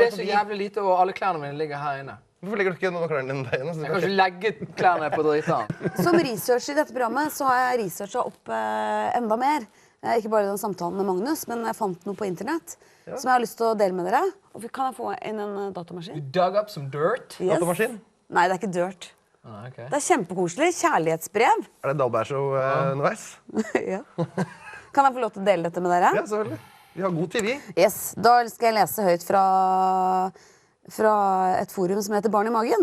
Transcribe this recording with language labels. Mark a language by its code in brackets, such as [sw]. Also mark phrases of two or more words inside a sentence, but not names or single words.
[no] det er så jævlig lite, og alle klærne mine ligger her inne. Hvorfor legger du ikke noen av klærne dine der inne? Jeg kan ikke legge klærne på driten. Som researcher i dette programmet så har jeg researchet opp enda mer. Ikke bare den samtalen med Magnus, men jeg fant noe på internett som jeg har lyst til å dele med dere. Og kan jeg få inn en datamaskin? [en] You dug up some dirt? Yes. [no] Datamaskin? Nei, det er ikke dirt. Ah, okay. Det er kjempekoselig. Kjærlighetsbrev. Er det Dalberg-show underveis? Ja. Kan jeg få lov til å dele dette med dere? Ja, selvfølgelig. Vi har god TV. Yes, da skal jeg lese høyt fra et forum som heter Barn i magen.